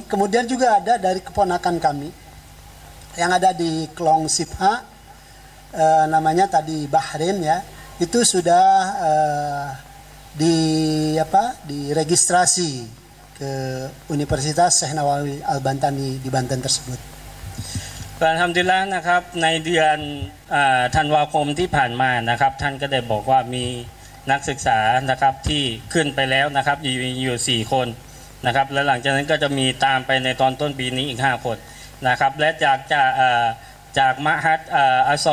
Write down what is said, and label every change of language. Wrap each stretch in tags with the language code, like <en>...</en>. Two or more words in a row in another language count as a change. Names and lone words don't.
<id>Kemudian juga ada dari keponakan kami yang ada di Klong Sipha, namanya tadi Bahrain ya, itu sudah diregistrasi ke Universitas Syekh Nawawi Al-Bantani di Banten tersebut.</id> <th>อัลฮัมดุลิลละห์นะครับในเดือนธันวาคมที่ผ่านมานะครับท่านก็ได้บอกว่ามีนักศึกษานะครับที่ขึ้นไปแล้วนะครับอยู่4 คนนะครับและหลังจากนั้นก็จะมีตามไปในตอนต้นปีนี้อีก5 คนนะครับและจากมหาดอัสซอ</th>